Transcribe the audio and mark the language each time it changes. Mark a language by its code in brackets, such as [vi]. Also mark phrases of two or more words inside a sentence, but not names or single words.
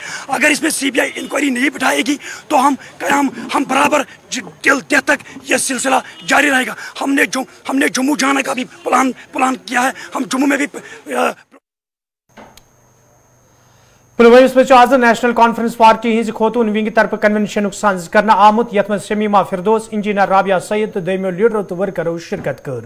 [hi] अगर इसमें CBI इंक्वायरी नहीं बिठाएगी तो हम बराबर डेथ तक यह सिलसिला जारी जारी रहेगा। हमने जम्मू जाने का भी प्लान किया है। हम जम्मू में भी [ks] पुलवामा [hi] में आज [ks] नेशनल कॉन्फ्रेंस पार्टी हिंज खोतून विंग तरफ कन्वेंशन सज कर आमुत यथ में शमीमा फिरदौस, इंजीनियर राबिया सैयद तो दमो लीडरों तो वर्करों शिरकत कर।